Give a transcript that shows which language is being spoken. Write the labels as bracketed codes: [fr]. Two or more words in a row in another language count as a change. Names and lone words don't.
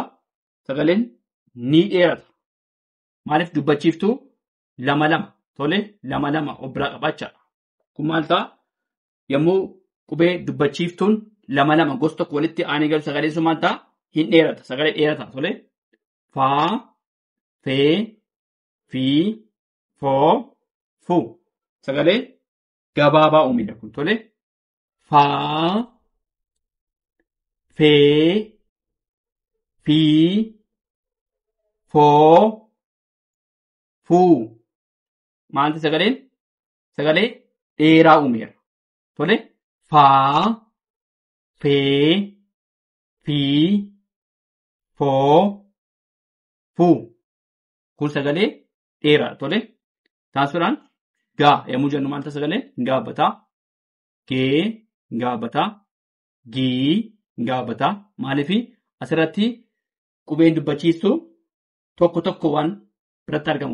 [om] Sagaleen ni dheerata. Maaliif dubbachiiftuu lama lama. Tole. Lama lama of biraa qabaachaadha. Kun maal ta'a? Yommuu qubee dubbachiiftuun lama lama gosa tokko walitti aanee galu sagaleen sun maal ta'a? Hin dheerata. Sagalee dheerata. Tole. Faa, fee, fii, foo, fuu. Sagalee gabaabaa uumedha kun. Tole. Faa, fee, fii, foo, fuu. Maalti sagaleen? Sagalee dheeraa uumeera. Tole. Faa, fee, fii, foo, fuu. Kun sagalee dheeraa. Tole. Taasisuudhaan gaa yommuu jennu maalta sagaleen? Hin gaabbataa. Gee hin gaabbataa. Gii hin gaabbataa. Maaliif asirratti qubeen dubbachiistuu tokko tokko waan biratti argamu.